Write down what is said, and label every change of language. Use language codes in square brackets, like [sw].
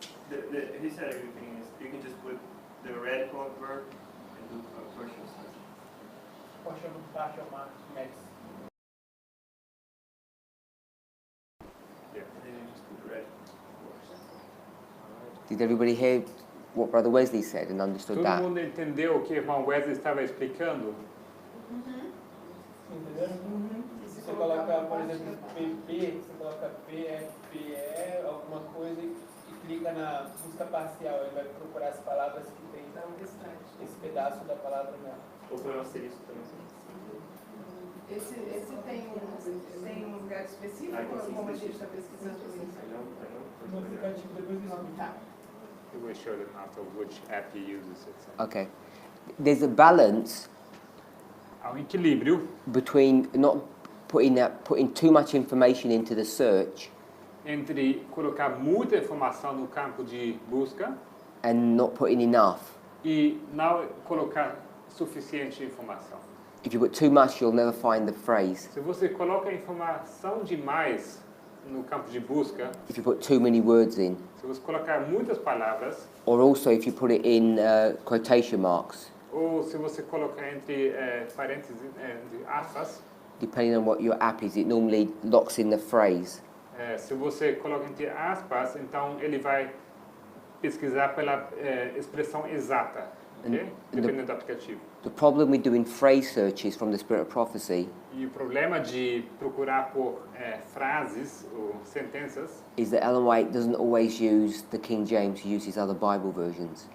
[en] He said everything is, you can just put the radical of verb and do a partial sense. Partial max. Yeah. And then you just put the radical. Did everybody hear what Brother Wesley said and understood [pt] Todo [en] that? [pt] mundo entendeu o que o irmão Wesley estava explicando? Entendeu? Se você colocar, por exemplo, PP, você coloca PFE, alguma coisa e clica na busca parcial, ele vai procurar as palavras que tem esse pedaço da palavra nela. Ou põe um asterisco também. Esse tem um lugar específico ou como a gente está pesquisando isso? No aplicativo, depois do Tá. [en] You will show them after which app he uses it. Okay. There's a balance [pt] Há um equilíbrio [en] between not putting too much information into the search [pt] entre colocar muita informação no campo de busca [en] and not putting enough. [pt] e não colocar suficiente informação. [en] If you put too much, you'll never find the phrase. [pt] Se você coloca informação demais no campo de busca, [en] If you put too many words in, [pt] se você colocar muitas palavras, [en] or also if you put it in quotation marks, [pt] ou se você colocar entre parênteses, entre aspas, [en] depending on what your app is, it normally locks in the phrase. [pt] se você coloca entre aspas, então ele vai pesquisar pela expressão exata, ok? Dependendo do aplicativo. [en] The problem with doing phrase searches from the Spirit of Prophecy [pt] E o problema de procurar por frases ou sentenças [en] is that Ellen White doesn't always use the King James, he uses other Bible versions.